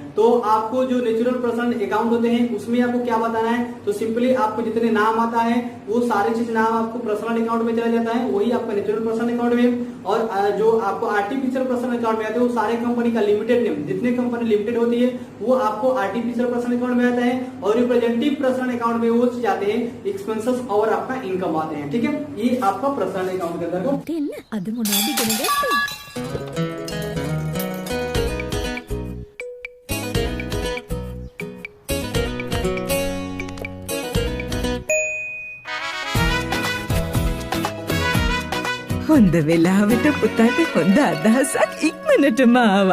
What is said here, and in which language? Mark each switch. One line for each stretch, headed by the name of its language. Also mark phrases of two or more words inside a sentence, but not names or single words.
Hindi: तो आपको जो
English: natural person account
Hindi: होते हैं उसमें आपको क्या बताना है, तो सिंपली आपको जितने नाम आता है वो सारे चीज नाम आपको
English: personal account
Hindi: में चला जाता है, वही आपका
English: natural person account
Hindi: में। और जो आपको
English: artificial person account
Hindi: में आते हैं वो सारे कंपनी का
English: limited name,
Hindi: जितने
English: company limited
Hindi: होती है वो आपको
English: artificial person account
Hindi: में आता है। और
English: representative person account
Hindi: में वो चीज आते हैं एक्सपेंसेस और आपका इनकम आते हैं। ठीक है, ये आपका
English: personal account
Hindi: के अंदर
Sinhala: අද මොනවද ඉගෙන ගත්තේ? හොඳ වෙලාවට පුතාට හොඳ අදහසක් ඉක්මනටම ආවා.